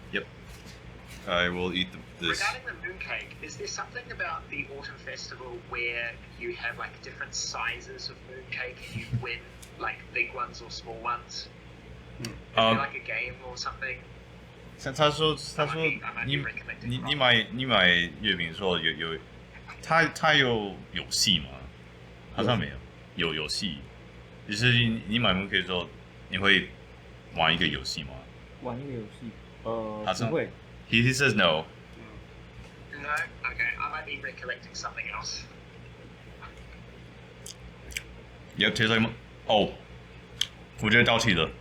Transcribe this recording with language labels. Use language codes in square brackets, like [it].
[en] Yep. I will eat this. Regarding the mooncake, is there something about the autumn festival where you have like different sizes of mooncake and you win like big ones or small ones? Is there like a game or something? [zh] 他说 [en] I might be recollecting [zh] 你买月饼的时候他有戏吗？好像没有游戏，就是你买 mooncake 的时候你会玩一个游戏吗？玩一个游戏，好像不会。 [en] He says no. No? Okay, I might be recollecting something else. Yep, tastes like [zh] 哦，我觉得到期了。